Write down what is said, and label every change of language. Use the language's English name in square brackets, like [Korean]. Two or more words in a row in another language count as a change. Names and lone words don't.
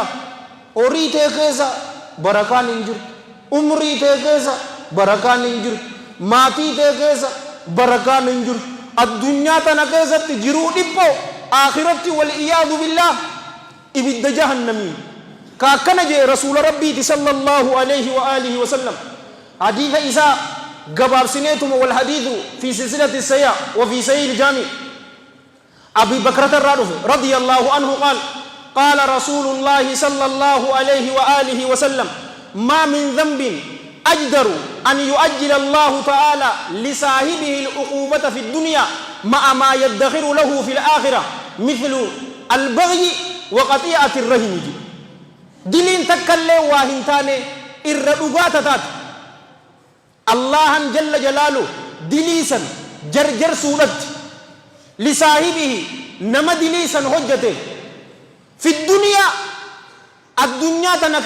[Oromo] horii tee keessa barakaan hin jiru umrii tee keessa barakaan hin jiru maatii tee keessa barakaan hin jiru addunyaa tana keessatti jiruu dhiphoo akhiratti [Arabic] والعياذ بالله [Oromo] ibidda jahannamii ka akkana jee rasuula rabbiiti [Arabic] صلى الله عليه وعلى آله وسلم [Oromo] hadiitha isaa gabaabsineetuma [Arabic] والحديث في السلسلة الصحيحة وفي صحيح الجامع عن أبي بكرة رضي الله عنه قال رسول الله صلى الله عليه وعلى آله وسلم ما من ذنب أجدر أن يعجل الله تعالى لصاحبه العقوبة في الدنيا مع ما يدخر له في الآخرة مثل البغي وقطيعة الرحم [Oromo] diliin takkallee waa hin taane irra dhugaa taate allahan [Arabic] جل جلاله [Oromo] diliisan jarjarsuudhatti lisaahibihi nama diliisan hojjate [Arabic] في الدنيا [Oromo] addunyaa tana